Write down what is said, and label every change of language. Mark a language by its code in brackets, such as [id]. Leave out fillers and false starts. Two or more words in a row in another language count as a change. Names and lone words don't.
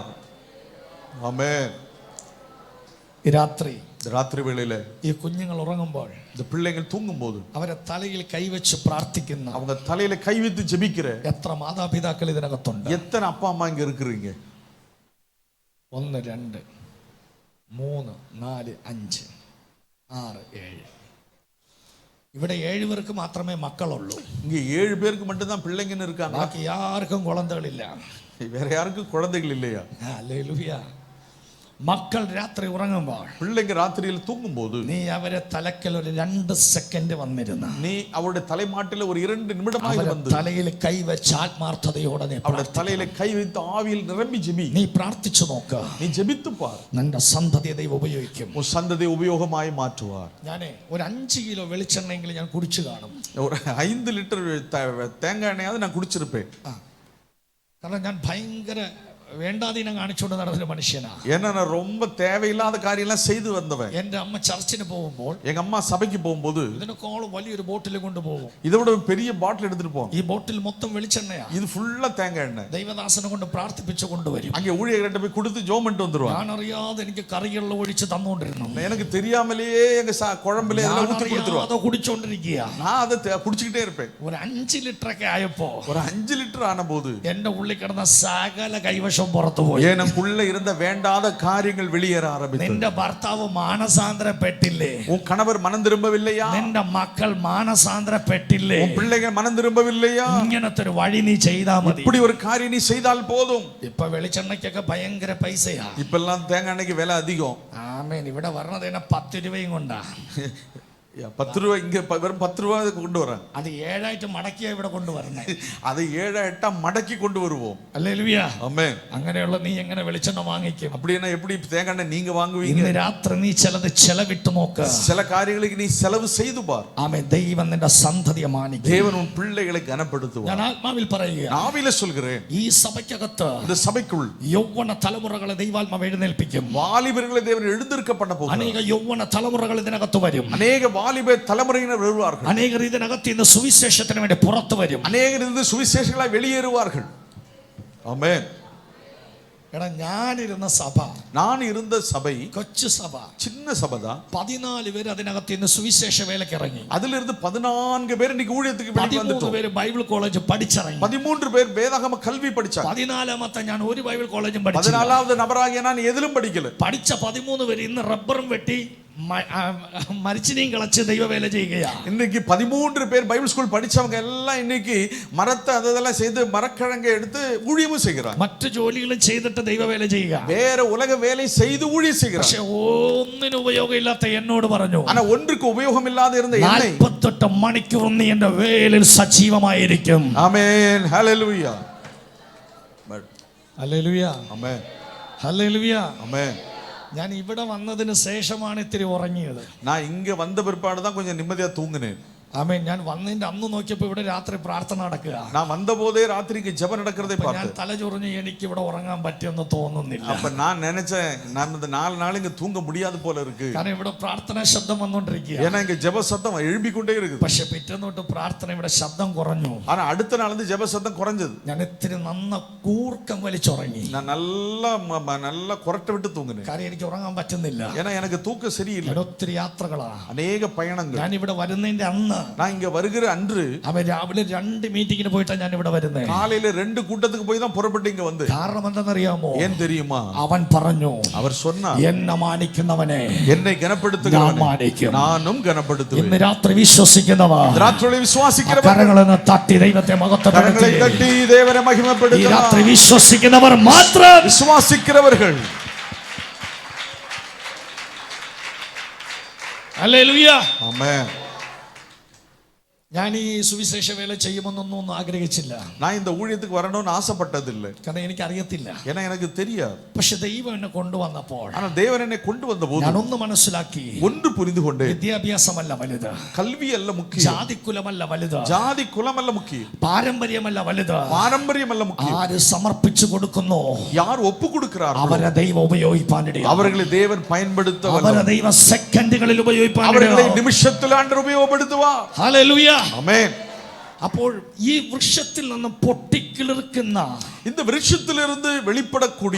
[ta] ஆமென். [ml] രാത്രി വേളയിലെ ഈ കുഞ്ഞുങ്ങൾ ഉറങ്ങുമ്പോൾ, [ta] இந்த பிள்ளைகள் தூங்கும்போது [ml] അവരെ തലയിൽ കൈവച്ച് പ്രാർത്ഥിക്കുന്ന, [ta] அவங்க தலையில கை வைத்து ஜெபிக்கிற [ml] എത്ര മാതാപിതാക്കൾ ഇതിനകത്തുണ്ട്? [ta] எத்தனை அப்பா அம்மா இங்க இருக்கிறீங்க? 1 2 3 4 5 6 7. [ml] ഇവിടെ 7 പേർക്ക് മാത്രമേ മക്കളുള്ളൂ. [ta] இங்க 7 பேருக்கு மட்டும் தான் பிள்ளைங்கன்னு இருக்காங்க. [ml] ബാക്കി ആർക്കും കുളന്തകളില്ല. [ta] வேற யாருக்கும் குழந்தைகள் இல்லையா? [ml] ഹല്ലേലൂയ. മക്കൾ രാത്രി ഉറങ്ങുമ്പോൾ, [ta] பிள்ளைங்க ராத்திரியில் தூங்கும்போது [ml] നീ അവരെ തലക്കൽ ഒരു 2 സെക്കൻഡ് വന്നിരുന്ന, [ta] நீ அவருடைய தலைமாட்டில ஒரு 2 நிமிடமாக வந்து [ml] തലയിൽ കൈവച്ച് ആത്മാർത്ഥതയോടെ [ta] அவருடைய தலையில கை வைத்து ஆவியில் நிரம்பி ஜெபி. [ml] നീ പ്രാർത്ഥിച്ചു നോക്ക്. [ta] நீ ஜெபித்து பார். [ml] നിന്റെ സന്തതിയെ ദൈവം ഉപയോഗിക്കും. [ta] உன் சந்ததியை உபயோகமாய் மாற்றுவார். [ml] ഞാനേ ഒരു 5 കിലോ വെളിച്ചെണ്ണയെങ്കിലും ഞാൻ കുടിച്ചു കാണും. [ta] ஒரு 5 லிட்டர் தேங்காய் எண்ணெயாவது நான் குடிச்சிருப்பேன். [ml] കാരണം ഞാൻ ഭയങ്കര വേണ്ടാതീനം കാണിച്ചുകൊണ്ട് നടന്നൊരു മനുഷ്യനാ. [ta] ஏன்னா நான் ரொம்ப தேவையில்லாத காரியெல்லாம் செய்து வந்தவன். [ml] എന്റെ അമ്മ ചർച്ചിന് പോകുമ്പോൾ, [ta] எங்க அம்மா சபைக்கு போகும்போது [ml] ഇതിനേക്കാളും വലിയൊരു ബോട്ടിൽ കൊണ്ടുപോകും. [ta] இதோட பெரிய பாட்டில் எடுத்துட்டு போவோம். [ml] ഈ ബോട്ടിൽ മൊത്തം വെളിച്ചെണ്ണയാ. [ta] இது ஃபுல்லா தேங்காய் எண்ணெய். [ml] ദൈവദാസനെ കൊണ്ട് പ്രാർത്ഥിപ്പിച്ചു കൊണ്ടുവരും. [ta] அங்கே ஊழியர்கிட்ட போய் கொடுத்து ஜெபம் பண்ணிட்டு வந்துருவாங்க. [ml] ഞാൻ അറിയാതെ എനിക്ക് കറികളിൽ ഒഴിച്ച് തന്നുകൊണ്ടിരുന്നു. [ta] எனக்கு தெரியாமலேயே எங்க குழம்புல இதெல்லாம் ஊத்தி கொடுத்துருவாங்க. அதை குடிச்சோണ്ടിരിക്കുക. நான் அதை குடிச்சிட்டே இருப்பேன். [ml] ഒരു 5 ലിറ്ററൊക്കെ ആയപ്പോ, [ta] ஒரு 5 லிட்டர் ஆன போது [ml] എന്റെ ഉള്ളിൽ കിടന്ന സകല കൈവശം പുറത്തു പോയി. [ta] எனக்குள்ள இருந்த வேண்டாத காரியங்கள் வெளியேற ஆரம்பித்தது. [ml] നിന്റെ ഭർത്താവ് മാനസാന്തരപ്പെട്ടില്ലേ? [ta] உன் கணவர் மனம் திரும்பவில்லையா? [ml] നിന്റെ മക്കൾ മാനസാന്തരപ്പെട്ടില്ലേ? [ta] உன் பிள்ளைகள் மனம் திரும்பவில்லையா? [ml] ഇങ്ങനത്തെ ഒരു വഴി നീ ചെയ്താ മതി. [ta] இப்படி ஒரு காரியம் நீ செய்தால் போதும். [ml] ഇപ്പൊ വെളിച്ചെണ്ണയ്ക്കൊക്കെ ഭയങ്കര പൈസയാ. [ta] இப்பெல்லாம் தேங்காய் எண்ணெய்க்கு விலை அதிகம். [ml] ആമേൻ. ഇവിടെ വരണത് 10 രൂപയും കൊണ്ടാ. [ta] 10 ரூபாய் இங்க வெறும் 10 ரூபாய் கொண்டு வரேன். [ml] അത് 7 ആയിട്ട് മടക്കിയാ ഇവിടെ കൊണ്ടുവരണേ. [ta] அதை 7 8 மடக்கி கொண்டு வருவோம். [ml] ഹല്ലേലൂയ. [ta] ஆமென். [ml] അങ്ങനെയുള്ള നീ എങ്ങനെ വെളിച്ചെണ്ണ വാങ്ങിക്കും? [ta] அப்படினா எப்படி தேங்காய் எண்ணெய் நீங்க வாங்குவீங்க? [ml] ഇന്ന് രാത്രി നീ ചിലത് ചെലവിട്ട് നോക്ക്. [ta] சில காரியங்களுக்கு நீ செலவு செய்து பார். [ml] ആമേൻ. ദൈവം നിന്റെ സന്തതിയെ മാനിക്കും. [ta] தேவன் உன் பிள்ளைகளை கனப்படுத்துவார். [ml] ഞാൻ ആത്മാവിൽ പറയുക, [ta] ஆவியில சொல்கிறேன், [ml] ഈ സഭയ്ക്കകത്ത് [ta] இந்த சபைக்குள் [ml] യൗവന തലമുറകളെ ദൈവാത്മാവ് എഴുന്നേൽപ്പിക്കും. [ta] வாலிபர்களை தேவன் எழுந்திருக்க பண்ண போகிறார். [ml] അനേക യൗവന തലമുറകൾ ഇതിനകത്ത് വരും. [ta] அநேக வாலிப தலைமுறையினர் வருவார்கள். [ml] അനേകർ ഇതിനകത്ത് ഇന്ന് സുവിശേഷത്തിന് വേണ്ടി പുറത്തു വരും. [ta] அநேகர் இருந்து சுவிசேஷங்களாய் வெளியேறுவார்கள். ஆமென். [ml] എടാ, ഞാനിരുന്ന സഭ, [ta] நான் இருந்த சபை [ml] കൊച്ചു സഭ, [ta] சின்ன சபை தான். [ml] 14 പേര് അതിനകത്ത് ഇന്ന് സുവിശേഷ വേലയ്ക്ക് ഇറങ്ങി. [ta] அதில இருந்து 14 பேர் இன்னைக்கு ஊழியத்துக்கு வெளியே 13 வந்துட்டோம். [ml] പേര് ബൈബിൾ കോളേജ് പഠിച്ചിറങ്ങി. [ta] 13 பேர் வேதாகம கல்வி படிச்சாங்க. [ml] 14ാമത്തെ ഞാൻ ഒരു ബൈബിൾ കോളേജും പഠിച്ചില്ല. [ta] 14வது நபராகிய நான் எதிலும் படிக்கல. [ml] പഠിച്ച 13 പേര് ഇന്ന് റബ്ബറും വെട്ടി മരിച്ചിനെയും കളച്ച് ദൈവവേല ചെയ്യുകയാ. [ta] இன்னைக்கு 13 பேர் [en] Bible school [ta] படிச்சவங்க எல்லாம் இன்னைக்கு மரத்தை அதெல்லாம் செய்து மரக்கிழங்கை எடுத்து ஊழியமும் செய்கிறாங்க. [ml] മറ്റു ജോലികളും ചെയ്തിട്ട് ദൈവവേല ചെയ്യുക. [ta] வேற உலக வேலை செய்து ஊழியம் செய்கிறாங்க. [ml] പക്ഷേ ഒന്നിനും ഉപയോഗമില്ലാത്ത എന്നോട് പറഞ്ഞു, [ta] ஆனா ஒன்றுக்கு உபயோகம் இல்லாத இருந்த என்னை [ml] 48 മണിക്കൂർ നീ എന്റെ വേലിൽ സജീവമായിരിക്കും. [ta] ஆமென். ஹalleluya. [ml] ഹല്ലേലൂയ. [ta] ஆமென். [ml] ഹല്ലേലൂയ. [ta] ஆமென். [ml] ഞാൻ ഇവിടെ വന്നതിന് ശേഷമാണ് ഇത്തിരി ഉറങ്ങിയത്. [ta] நான் இங்க வந்த பிற்பாடு தான் கொஞ்சம் நிம்மதியா தூங்கினேன். [ml] ആമേൻ. ഞാൻ വന്നതിന്റെ അന്ന് നോക്കിയപ്പോ ഇവിടെ രാത്രി പ്രാർത്ഥന നടക്കുക. [ta] நான் வந்தபோதே ராத்திரிக்கு ஜெபம் நடக்கிறதை [ml] ഞാൻ [ta] பார்த்தேன். [ml] തലചൊറിഞ്ഞ് എനിക്ക് ഇവിടെ ഉറങ്ങാൻ പറ്റുമെന്ന് തോന്നുന്നില്ല. [ta] அப்ப நான் நினைச்சேன் நான் இந்த 4 நாள் இங்க தூங்க முடியாது போல இருக்கு. [ml] കാരണം ഇവിടെ പ്രാർത്ഥന ശബ്ദം വന്നുകൊണ്ടിരിക്കുക. [ta] ஏன்னா இங்க ஜெப சத்தம் எழும்பிக்கொண்டே இருக்குது. [ml] പക്ഷെ പിറ്റേന്ന് തൊട്ട് പ്രാർത്ഥന ഇവിടെ ശബ്ദം കുറഞ്ഞു. [ta] ஆனா அடுத்த நாள் வந்து ஜெப சத்தம் குறைஞ்சது. [ml] ഞാൻ ഇത്തിരി നന്ന കൂർക്കം വലിച്ചുറങ്ങി. [ta] நான் நல்லா குரட்டை விட்டு தூங்கினேன். [ml] കാര്യം എനിക്ക് ഉറങ്ങാൻ പറ്റുന്നില്ല. [ta] ஏன்னா எனக்கு தூக்கம் சரியில்லை. [ml] ഒത്തിരി യാത്രകളാണ്, [ta] அநேக பயணங்கள். [ml] ഞാൻ ഇവിടെ വരുന്നതിന്റെ അന്ന് [ta] நான் இங்க வருகிற அன்று [ml] അവൻ രാവിലെ 2 മീറ്റിങ്ങിന് പോയിട്ടാണ് ഞാൻ ഇവിടെ വരുന്നത്. [ta] காலையில 2 கூட்டத்துக்கு போய் தான் புறப்பட்டு இங்க வந்து. [ml] കാരണം എന്താണെന്നറിയാമോ? [ta] ஏன் தெரியுமா? [ml] അവൻ പറഞ്ഞു, [ta] அவர் சொன்னார், [ml] എന്നെ മാനിക്കുന്നവനെ [ta] என்னை கனப்படுத்துகிறவனை நானும் கனப்படுத்துவேன். [ml] ഇന്ന് രാത്രി വിശ്വസിക്കുന്നവർ [ta] ராத்திரியில் விசுவாசிக்கிறவர் [ml] കരങ്ങളെ തട്ടി ദൈവത്തെ മഹത്വപ്പെടുത്തി. [ta] கரங்களை தட்டி தேவனை [ml] ഈ [ta] மகிமைப்படுத்துவார். [ml] രാത്രി വിശ്വസിക്കുന്നവർ മാത്രം, [ta] விசுவாசிக்கிறவர்கள். [ml] ഹല്ലേലൂയ, [ta] ஆமென். [ml] ഞാൻ ഈ സുവിശേഷ വേല ചെയ്യുമെന്നൊന്നും ആഗ്രഹിച്ചില്ല. [ta] நான் இந்த ஊழியத்துக்கு வரணும்னு ஆசைப்பட்டதில்லை. [ml] കാരണം എനിക്ക് അറിയത്തില്ല. [ta] ஏன்னா எனக்கு தெரியாது. [ml] പക്ഷെ ദൈവം എന്നെ കൊണ്ടുവന്നപ്പോൾ [ta] ஆனா தேவன் என்னை கொண்டு வந்தபோது [ml] ഞാൻ ഒന്ന് മനസ്സിലാക്കി. [ta] ஒன்று புரிந்து கொண்டேன். [ml] വിദ്യാഭ്യാസമല്ല വലുത്, [ta] கல்வி அல்ல முக்கியம், [ml] ജാതിക്കുലമല്ല വലുത്, [ta] ஜாதி குலம் அல்ல முக்கியம், [ml] പാരമ്പര്യമല്ല വലുത്, [ta] பாரம்பரியம் அல்ல முக்கியம். [ml] ആര് സമർപ്പിച്ചു കൊടുക്കുന്നു [ta] யார் ஒப்பு கொடுக்கிறார்களோ [ml] അവരെ ദൈവം ഉപയോഗിപ്പാനിടയാ. [ta] அவர்களை தேவன் பயன்படுத்த [ml] അവരെ [ta] வல்லவர். [ml] ദൈവം സെക്കൻഡുകളിൽ [ta] அவர்களை [ml] ഉപയോഗിപ്പാനിടയാ. [ta] நிமிஷத்தில் ஆண்டவர் உபயோகப்படுத்துவார். [ml] ഹല്ലേലൂയ. [ta] ஆமென். [ml] അപ്പോൾ ഈ വൃക്ഷത്തിൽ നിന്ന് പൊട്ടിക്കിളിർക്കുന്ന [ta] இந்த விருட்சத்திலிருந்து வெளிப்படக்கூடிய